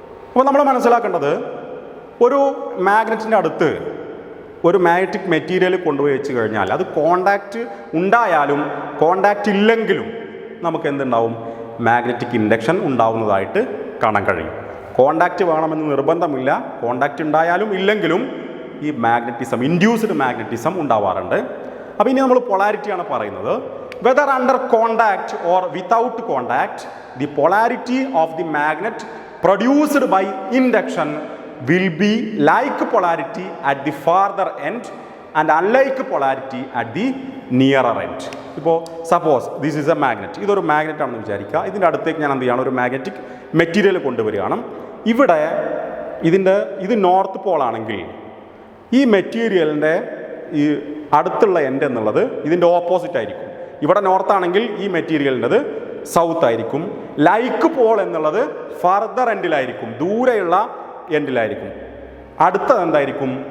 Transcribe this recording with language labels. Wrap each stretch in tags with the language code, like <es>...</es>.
<ml>അപ്പോൾ നമ്മൾ മനസ്സിലാക്കേണ്ടത്, ഒരു മാഗ്നറ്റിൻ്റെ അടുത്ത് ഒരു മാഗ്നറ്റിക് മെറ്റീരിയൽ കൊണ്ടുപോയി വെച്ച് കഴിഞ്ഞാൽ അത് കോണ്ടാക്റ്റ് ഉണ്ടായാലും കോണ്ടാക്റ്റ് ഇല്ലെങ്കിലും നമുക്ക് എന്തുണ്ടാവും? മാഗ്നറ്റിക് ഇൻഡക്ഷൻ ഉണ്ടാവുന്നതായിട്ട് കാണാൻ കഴിയും. കോണ്ടാക്റ്റ് വേണമെന്ന് നിർബന്ധമില്ല. കോണ്ടാക്റ്റ് ഉണ്ടായാലും ഇല്ലെങ്കിലും ഈ മാഗ്നറ്റിസം, ഇൻഡ്യൂസ്ഡ് മാഗ്നറ്റിസം ഉണ്ടാവാറുണ്ട്. അപ്പോൾ ഇനി നമ്മൾ പൊളാരിറ്റിയാണ് പറയുന്നത്.</ml> <en>Whether under contact or without contact the polarity of the magnet produced by induction will be like polarity at the farther end and unlike polarity at the nearer end.</en> <ml>ഇപ്പോൾ</ml> <en>Suppose this is a magnet.</en> <ml>ഇതൊരു magnet ആണെന്ന് വിചാരിക്കുക. ഇതിൻ്റെ അടുത്തേക്ക് ഞാൻ എന്ത് ചെയ്യണം? ഒരു മാഗ്നറ്റിക് മെറ്റീരിയൽ കൊണ്ടുവരികയാണ്. ഇവിടെ ഇത് നോർത്ത് പോളാണെങ്കിൽ ഈ മെറ്റീരിയലിൻ്റെ ഈ അടുത്തുള്ള എൻഡ് എന്നുള്ളത് ഇതിൻ്റെ ഓപ്പോസിറ്റ് ആയിരിക്കും. ഇവിടെ നോർത്താണെങ്കിൽ ഈ മെറ്റീരിയലിൻ്റെത് സൗത്ത് ആയിരിക്കും. ലൈക്ക് പോൾ എന്നുള്ളത് ഫർദർ എൻഡിലായിരിക്കും, ദൂരെയുള്ള എൻഡിലായിരിക്കും. അടുത്തത് എന്തായിരിക്കും?</ml>